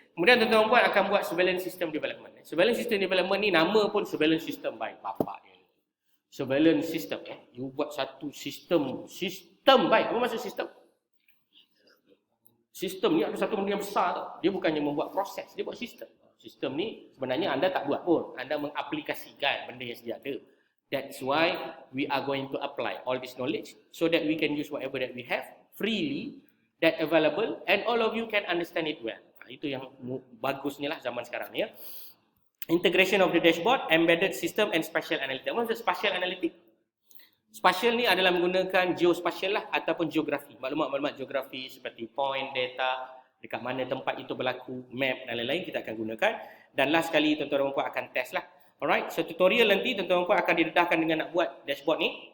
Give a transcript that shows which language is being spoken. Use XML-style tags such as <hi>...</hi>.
<ms>Kemudian tuan-tuan dan puan akan buat surveillance system development. Surveillance system development ni nama pun surveillance system baik bapak dia. Surveillance system you buat satu sistem baik. Apa maksud sistem? Sistem ni ada satu benda yang besar tau. Dia bukannya membuat proses, dia buat sistem. Sistem ni sebenarnya anda tak buat pun. Anda mengaplikasikan benda yang sedia ada.</ms> <en>That's why we are going to apply all this knowledge so that we can use whatever that we have freely, that available and all of you can understand it well.</en> <ms>Itu yang bagusnya lah zaman sekarang ni ya.</ms> <en>Integration of the dashboard, embedded system and spatial analytics.</en> <ms>Apa maksud spatial analytics? Spatial ni adalah menggunakan geospatial lah ataupun geografi. Maklumat-maklumat geografi seperti point, data, dekat mana tempat itu berlaku, map dan lain-lain kita akan gunakan. Dan last sekali tuan-tuan dan puan akan test lah. Alright, so tutorial nanti tuan-tuan dan puan akan didedahkan dengan nak buat dashboard ni.</ms>